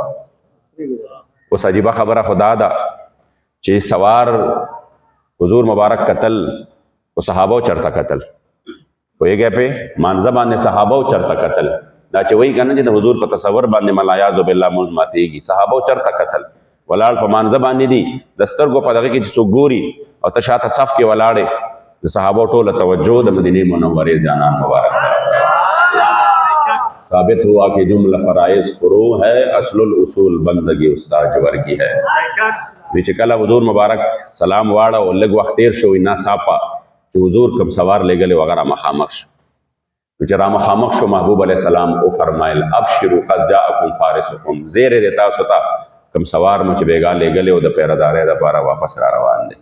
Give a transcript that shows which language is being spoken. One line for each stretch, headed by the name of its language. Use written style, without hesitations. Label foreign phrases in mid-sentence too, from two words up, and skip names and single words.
Pashto: اوس عجیبه خبره خو دا ده چې سوار حضور مبارک کتل او صحابه چرته کتل، پوهېږئ پې مانځه باندې صحابه چرته کتل، دا چې وایي که نه چې د حضور په تصور باندې ملایاذ بالله مونځ ماتېږي، صحابه چرته کتل، ولاړ په مانځه باندې دي، د سترګو په دغه کې چې څوک ګوري او ته شاته صف کې ولاړې، د صحابه ټوله توجه د مدینې منورې جانان مبارک
Urdu: ثابت ہوا کہ جملہ فرائض فروع ہے، اصل الاصول بندگی استاد جور کی ہے.
Pashto: چې کله حضور مبارک سلام واړه او لږ وخت تیر شو ناڅاپه چې حضور کوم سوار لېږلی و هغه رامخامخ شو، چې رامخامخ شو محبوب علیه السلام وفرمایل
Arabic: ابشروا قد جاءکم فارسکم،
Pashto: زیرې دی تاسو ته کوم سوار مو چې بېګا لېږلی و د پیردارۍ دپاره واپس را روان دی.